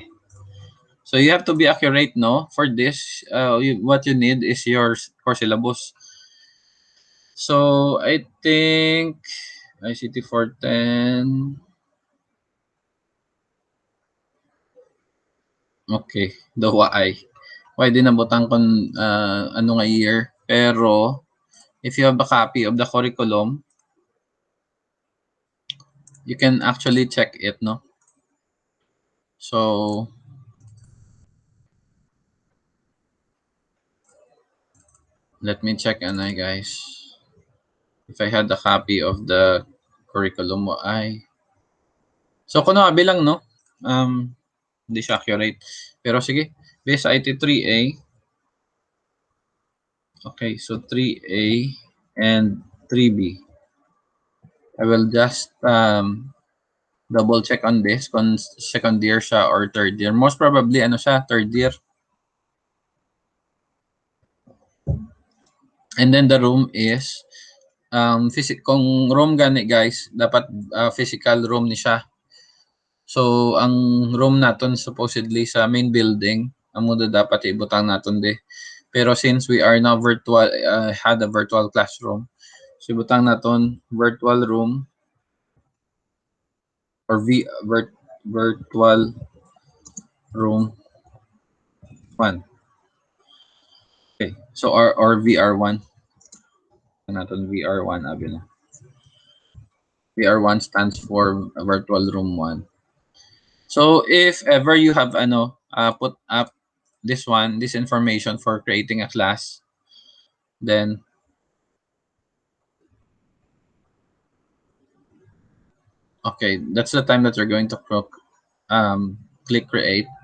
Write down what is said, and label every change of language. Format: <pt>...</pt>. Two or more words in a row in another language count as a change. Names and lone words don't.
<en>So you have to be accurate, no? For this, what you need is your course syllabus. So I think ICT 410. Okay, the why.</en> <hil>Why din nabutang kon ano nga year.</hil> <en>Pero if you have a copy of the curriculum, you can actually check it, no? So let me check, Anay, guys. If I had a copy of the curriculum mo ay.</en> <hil>So kuno bilang, no?</hil> <tl>Hindi siya</tl> <hil>accurate.</hil> <en>Pero sige, base IT 3A. Okay, so 3A and 3B. I will just double check on this kung second year siya or third year. Most probably ano siya, third year. And then the room is kung room gani, guys, dapat physical room ni siya.</en> <hil>So ang room naton supposedly sa main building, ang muda dapat ibutang naton de.</hil> <en>Pero since we are now virtual, had a virtual classroom, so</en> <hil>ibutang naton</hil> <en>virtual room or virtual room 1.</en> <hil>Okay, so or VR1 naton, VR1 abi na.</hil> <en>VR1 stands for virtual room 1. So if ever you have put up this information for creating a class, then okay, that's the time that you're going to click create.</en>